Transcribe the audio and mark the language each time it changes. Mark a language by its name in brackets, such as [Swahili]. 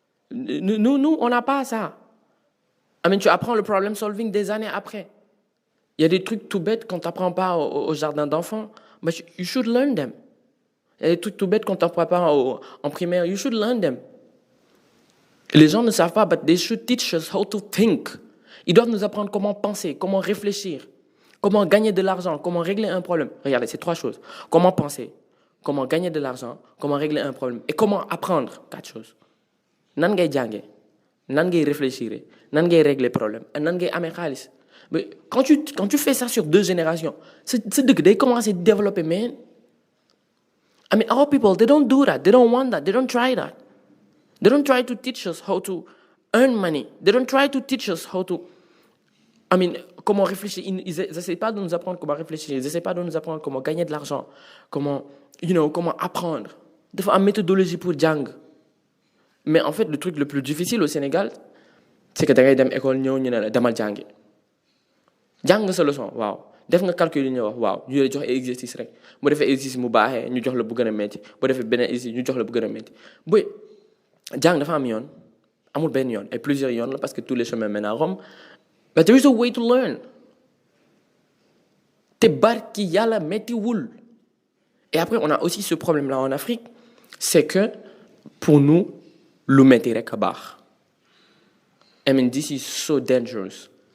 [French] Nous, on n'a pas ça. [English] I mean, [French] tu apprends le problem solving des années après. Il y a des trucs tout bêtes qu'on t'apprend pas au jardin d'enfants, [English] but you should learn them. [French] Il y a des trucs tout bêtes qu'on t'apprend pas en primaire, [English] you should learn them. [French] Les gens ne savent pas, [English] but they should teach us how to think. [French] Ils doivent nous apprendre comment penser, comment réfléchir, comment gagner de l'argent, comment régler un problème. Regardez, c'est 3 choses. Comment penser, comment gagner de l'argent, comment régler un problème et comment apprendre 4 choses. [Wolof] Nan ngay jànge, nan ngay [French] réfléchir, [Wolof] nan ngay [French] régler problème, [Wolof] nan ngay amé xaalis. [French] Mais quand tu fais ça sur 2 générations, c'est [Wolof] dëgg day [French] commencer à développer, man. [English] I mean, our people, they don't do that. They don't want that. They don't try that. They don't try to teach us how to earn money. They don't try to teach us how to... I mean, [French] comment réfléchir. Ils n'essaient pas de nous apprendre comment réfléchir. Ils n'essaient pas de nous apprendre comment gagner de l'argent. Comment apprendre. Il faut une méthodologie pour [Wolof] jàng. [French] Mais en fait, le truc le plus difficile au Sénégal, c'est que [Wolof] da ngay dem école ñëw ñu ne la demal jàngi. Jàng nga sa leçon, waaw. Def nga calcul yi ñu wax, waaw. ñu lay jox exercice rek. Bu defee exercice mu baaxee ñu jox la bu gën a metti. Bu defee beneen exercice ñu jox la bu gën a metti. Boy, jàng dafa am yoon. Amul benn yoon. [French] Et plusieurs [Wolof] yoon la [French] parce que tous les chemins mènent à Rome. [English] But there is a way to learn. [Wolof] Te barki yàlla mettiwul. [French] Et après, on a aussi ce problème-là en Afrique. C'est que, pour nous, [Wolof] lu metti rek a baax. [English] I mean, this is so dangerous.